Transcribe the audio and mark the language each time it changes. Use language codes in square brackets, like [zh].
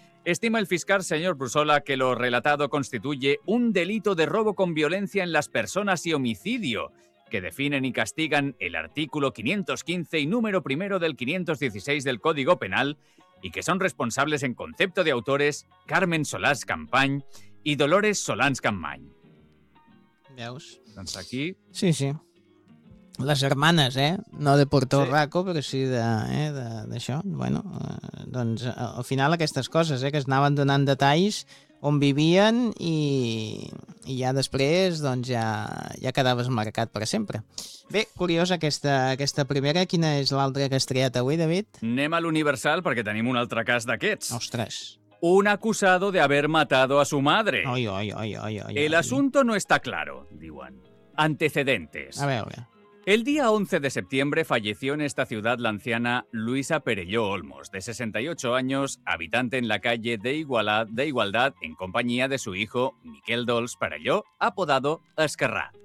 [es] Estima el fiscal señor Brusola que lo relatado constituye un delito de robo con violencia en las personas y homicidio, que definen y castigan el artículo 515 y número primero del 516 del Código Penal y que son responsables en concepto de autores Carmen Solans Campany y Dolores Solans Campany. [ca] Veus? Doncs aquí... Sí, sí. Les germanes, No de Puerto Rico, però sí d'això. Bueno, doncs al final aquestes coses, que es anaven donant detalls on vivien i ja després doncs ja quedaves marcat per sempre. Bé, curiosa aquesta primera. Quina és l'altra que has triat avui, David? Anem a l'Universal perquè tenim un altre cas d'aquests. Ostres. [es] Un acusado de haber matado a su madre. Ai. El asunto no está claro, [ca] diuen. [es] Antecedentes. [ca] A veure. [es] El día 11 de septiembre falleció en esta ciudad la anciana Luisa Perelló Olmos, de 68 años, habitante en la calle de Igualdad, en compañía de su hijo, Miquel Dols Perelló, apodado Esquerra.